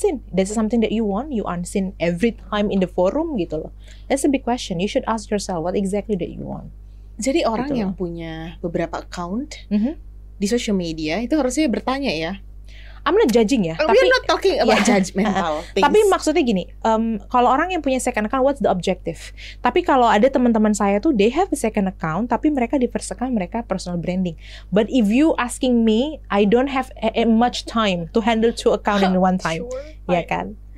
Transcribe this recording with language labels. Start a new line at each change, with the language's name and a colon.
English: That's something that you want. You unseen every time in the forum
Indonesian: gitu loh.
English: That's a big question. You should ask yourself what exactly that you want.
Indonesian: Jadi orang yang punya beberapa account di social media itu harusnya bertanya ya.
English: I'm not judging
Indonesian: ya.
English: We're not talking about judgmental things.
Indonesian: Tapi maksudnya gini, kalau orang yang punya second account,
English: what's the objective?
Indonesian: Tapi kalau ada teman-teman saya tuh,
English: they have a second account,
Indonesian: tapi mereka di first account mereka
English: personal branding. But if you asking me, I don't have much time to handle 2 account in one time,
Indonesian: ya kan?